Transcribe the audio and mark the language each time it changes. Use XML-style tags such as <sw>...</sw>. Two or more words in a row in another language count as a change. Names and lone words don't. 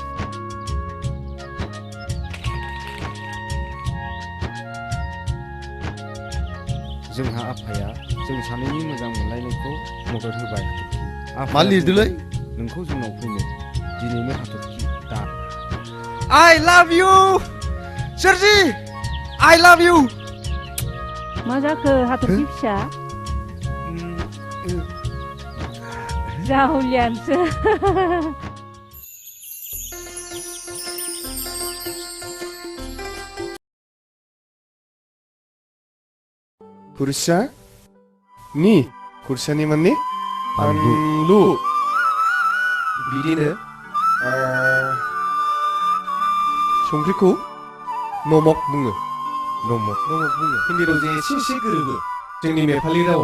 <brx>जोंहा आफाया जों सानैनि मोजां मोनलायनायखौ मदद होबाय मा लिरदोलै नोंखौ जोंनाव फैनो दिनैनो हाथरखि दा</brx> <en>I love you</en> <brx>सोरजि</brx> <en>I love you</en> <brx>मा जाखो हाथरखि फिसा जाहुलियानोसो खुरसा नि खुरसानि माने बानलु बिदिनो संख्रिखौ नमक बुङो नमक बुङो हिन्दी रावजों एसे एसे गोरोबो जोंनि नेपालि रावा</brx>